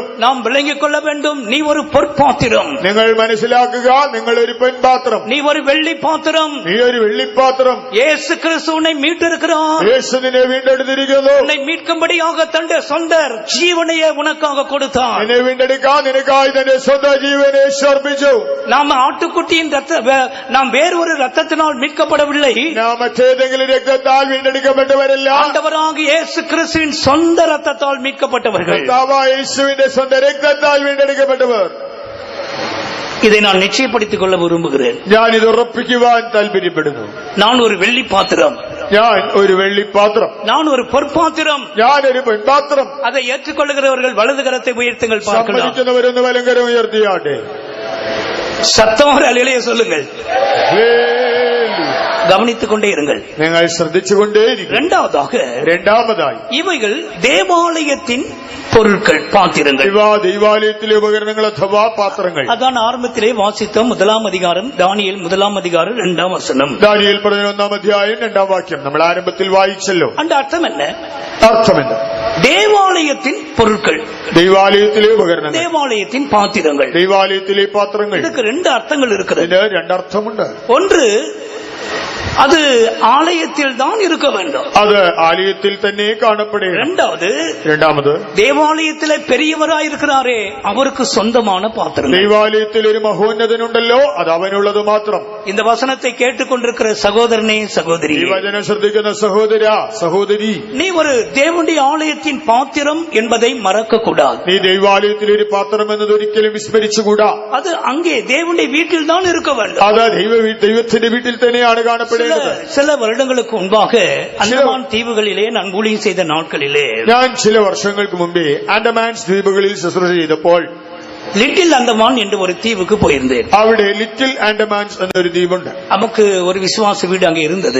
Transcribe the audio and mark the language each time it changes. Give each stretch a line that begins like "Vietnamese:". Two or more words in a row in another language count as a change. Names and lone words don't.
Tamil: நாம் விளங்கிக் கொள்ள வேண்டும். நீ ஒரு பொற்பாத்திரம்.
Malayalam: നിങ്ങൾ മനസ്സിലാക്കുക, നിങ്ങൾ ഒരു പൊൻപാത്രം.
Tamil: நீ ஒரு வெள்ளி பாத்திரம்.
Malayalam: നീ ഒരു വെള്ളിപ്പാത്രം.
Tamil: இயேசு கிறிஸ்து உன்னை மீட்டிருக்கிறார்.
Malayalam: യേശു നിന്നെ വീണ്ടെടുത്തിരിക്കുന്നു.
Tamil: உன்னை மீட்கும்படியாக தன்னுடைய சொந்த ஜீவனையே உனக்காக கொடுத்தார்.
Malayalam: നിന്നെ വീണ്ടെടുക്കാൻ നിനക്കായി തന്റെ സ്വന്തം ജീവനെ അർപ്പിച്ചു.
Tamil: நாம் ஆட்டுக்குட்டியின் நாம் வேறொரு ரத்தத்தினால் மீட்கப்படவில்லை.
Malayalam: നാം മറ്റേതെങ്കിലും രക്തത്താൽ വീണ്ടെടുക്കപ്പെട്ടവരല്ല.
Tamil: ஆண்டவராக இயேசு கிறிஸ்துவின் சொந்த ரத்தத்தால் மீட்கப்பட்டவர்கள்.
Malayalam: കർത്താവായ യേശുവിന്റെ സ്വന്തം രക്തത്താൽ വീണ്ടെടുക്കപ്പെട്ടവർ.
Tamil: இதை நான் நிச்சயப்படுத்திக் கொள்ள விரும்புகிறேன்.
Malayalam: ഞാൻ ഇത് ഉറപ്പിക്കുവാൻ താല്പര്യപ്പെടുന്നു.
Tamil: நான் ஒரு வெள்ளி பாத்திரம்.
Malayalam: ഞാൻ ഒരു വെള്ളിപ്പാത്രം.
Tamil: நான் ஒரு பொற்பாத்திரம்.
Malayalam: ഞാനൊരു പൊൻപാത്രം.
Tamil: அதை ஏற்றுக்கொள்ளுகிறவர்கள் வலது கரத்தை உயர்த்துங்கள் பார்க்கலாம்.
Malayalam: സമ്മതിക്കുന്നവരൊന്ന് വലങ്കരം ഉയർത്തിയാട്ടെ.
Tamil: சத்தமாக அலையிலேயே சொல்லுங்கள். கவனித்துக் கொண்டே இருங்கள்.
Malayalam: നിങ്ങൾ ശ്രദ്ധിച്ചുകൊണ്ടേയിരിക്കും. രണ്ടാമതായി
Tamil: இவைகள் தேவாலயத்தின் பொருட்கள், பாத்திரங்கள்.
Malayalam: ഇവ ദൈവാലയത്തിലെ ഉപകരണങ്ങൾ അഥവാ പാത്രങ്ങൾ.
Tamil: அதான் ஆரம்பத்திலே வாசித்த 1-ാം அதிகாரம், தானிയേൽ 1-ാം அதிகாரம் 2-ാം വചനം.
Malayalam: ദാനിയേൽ 11-ാം അധ്യായം 2-ാം വാക്യം നമ്മൾ ആരംഭത്തിൽ വായിച്ചല്ലോ.
Tamil: அந்த അർത്ഥം என்ன?
Malayalam: അർത്ഥമെന്ത്?
Tamil: தேவாலயத்தின் பொருட்கள்,
Malayalam: ദൈവാലയത്തിലെ ഉപകരണങ്ങൾ,
Tamil: தேவாலயத்தின் பாத்திரங்கள்.
Malayalam: ദൈവാലയത്തിലെ പാത്രങ്ങൾ.
Tamil: இதுக்கு 2 அர்த்தங்கள் இருக்கிறது.
Malayalam: ഇതിന് രണ്ടർത്ഥമുണ്ട്.
Tamil: ஒன்று, அது ஆலயத்தில் தான் இருக்க வேண்டும்.
Malayalam: അത് ആലയത്തിൽ തന്നെ കാണപ്പെടണം. രണ്ടാമത്,
Tamil: தேவாலயத்திலே பெரியவராயிருக்கிறாரே அவருக்கு சொந்தமான பாத்திரம்.
Malayalam: ദൈവാലയത്തിൽ ഒരു മഹോന്നതനുണ്ടല്ലോ, അത് അവനുള്ളത് മാത്രം.
Tamil: இந்த வசனத்தை கேட்டுக்கொண்டிருக்கிற சகோதரனே, சகோதரி,
Malayalam: ഈ വചനം ശ്രദ്ധിക്കുന്ന സഹോദര, സഹോദരി,
Tamil: நீ ஒரு தேவனுடைய ஆலயத்தின் பாத்திரம் என்பதை மறக்க கூடாது.
Malayalam: നീ ദൈവാലയത്തിലെ ഒരു പാത്രം എന്നത് ഒരിക്കലും വിസ്മരിച്ചുകൂടാ.
Tamil: அது அங்கே தேவனுடைய வீட்டில் தான் இருக்க வேண்டும்.
Malayalam: അത് ദൈവത്തിന്റെ വീട്ടിൽ തന്നെയാണ് കാണപ്പെടേണ്ടത്.
Tamil: சில வருடங்களுக்கு முன்பாக அந்தமான் தீவுகளிலே நான் ஊழியம் செய்த நாட்களிலே,
Malayalam: ഞാൻ ചില വർഷങ്ങൾക്ക് മുമ്പേ ആൻഡമാൻസ് ദ്വീപുകളിൽ ശുശ്രൂഷ ചെയ്തപ്പോൾ
Tamil: லிட்டில் அந்தமான் என்று ஒரு தீவுக்கு போயிருந்தேன்.
Malayalam: അവിടെ ലിറ്റിൽ ആൻഡമാൻസ് എന്നൊരു ദ്വീപുണ്ട്.
Tamil: நமக்கு ஒரு விசுவாச வீடு அங்கே இருந்தது.